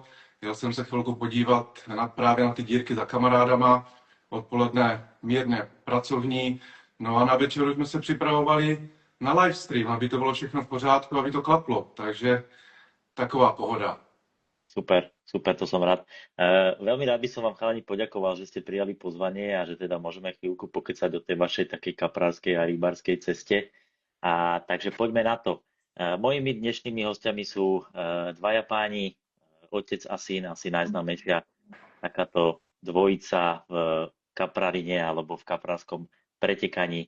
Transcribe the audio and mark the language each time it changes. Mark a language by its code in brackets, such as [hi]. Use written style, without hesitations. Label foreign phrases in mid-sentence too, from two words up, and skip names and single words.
[cs] Jel jsem se chvilku podívat právě na ty dírky za kamarádama. Odpoledne mírně pracovní. No a na večer už jsme se připravovali na livestream, aby to bylo všechno v pořádku, aby to klaplo. Takže taková pohoda. Super, super, [sk] to som rád. Veľmi rád by som vám chalani poďakoval, že ste prijali pozvanie a že teda môžeme chvíľku pokecať o tej vašej takej kaprárskej a rybárskej ceste. A takže poďme na to. Mojimi dnešnými hostiami sú dvaja páni, otec a syn, asi najznámejšia takáto dvojica v kaprarine alebo v kaprárskom pretekaní.